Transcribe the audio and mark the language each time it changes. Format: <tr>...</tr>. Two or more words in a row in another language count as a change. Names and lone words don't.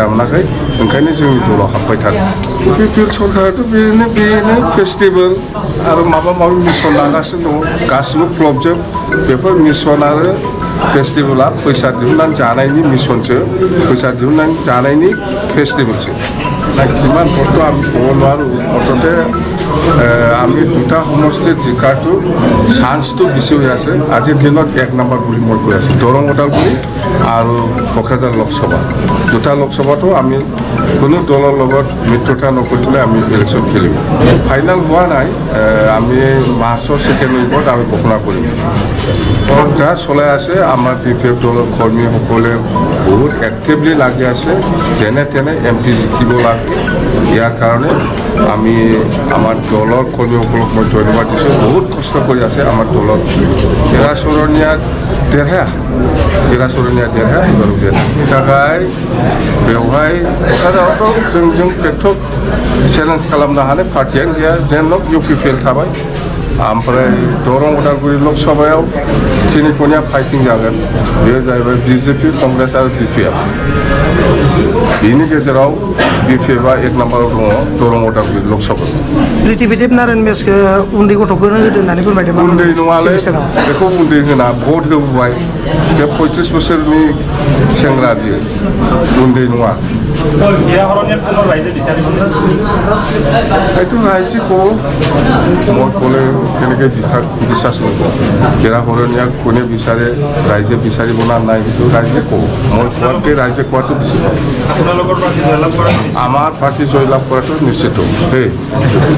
<brx>मोनाखै ओंखायनो जोंनि दलाव हाबबाय थादों UPPL सरकाराथ' बेनो फेस्टिभेल आरो माबा माबि मिसन लागासिनो दङ गासिबो क्लबजों बेफोर मिसन आरो फेस्टिभेला फैसा दिहुननानै जानायनि मिसनसो फैसा दिहुननानै जानायनि फेस्टिभेलसो</brx> <as>না কিমান বস্তু আমি ক'ব নোৱাৰোঁ মুঠতে আমি দুটা সমষ্টিত জিকাটো চান্সটো বেছি হৈ আছে আজিৰ দিনত 1 নম্বৰ বুলি মই কৈ আছোঁ দৰং ওদালগুৰি আৰু কোকৰাঝাৰ লোকসভা দুটা লোকসভাতো আমি কোনো দলৰ লগত মিত্ৰতা নকৰি পেলাই আমি ইলেকশ্যন খেলিম ফাইনেল হোৱা নাই আমি মাৰ্চৰ 2nd উইকত আমি ঘোষণা কৰিম প্ৰক্ৰিয়া চলাই আছে আমাৰ BPF দলৰ কৰ্মীসকলে বহুত এক্টিভলি লাগি আছে যেনে তেনে MP জিকিব লাগে ইয়াৰ কাৰণে আমি আমাৰ দলৰ কৰ্মীসকলক মই ধন্যবাদ দিছোঁ বহুত কষ্ট কৰি আছে আমাৰ দলত এৰাচৰণীয়া देरहाया</as> <brx>एबार बेनि थाखाय बेवहाय क'क्राझारावथ' जोंजों प्रेक्टक चेलेन्ज खालामनो हानाय पार्टियानो गैया जेन UPPL थाबाय ओमफ्राय दरं उदालगुरि लोकसभायाव तिनिखनिया फाइटिं जागोन बेयो जाहैबाय BJP कंग्रेस आरो BPF बेनि गेजेराव BPFआ 1 नम्बराव दङ दरं उदालगुरि लोकसभा प्रिथिबिदेब नारायण मेसखौ उन्दै गथ'फोरनो होदो होननानै फोरमायदों उन्दै नङालै बेखौ उन्दै होना भट होबोबाय बे 35 बोसोरनि सेंग्रा बियो उन्दै नङा</brx> <as>এইটো ৰাইজে মই ক'লে কেনেকৈ বিশ্বাস কৰিব গেৰাহৰণীয়াক কোনে বিচাৰে ৰাইজে বিচাৰিব না নাই সেইটো ৰাইজে কওঁ মই কোৱাতকৈ ৰাইজে কোৱাটো বেছি পাওঁ আমাৰ পাৰ্টি জয়লাভ কৰাটো নিশ্চিত</as>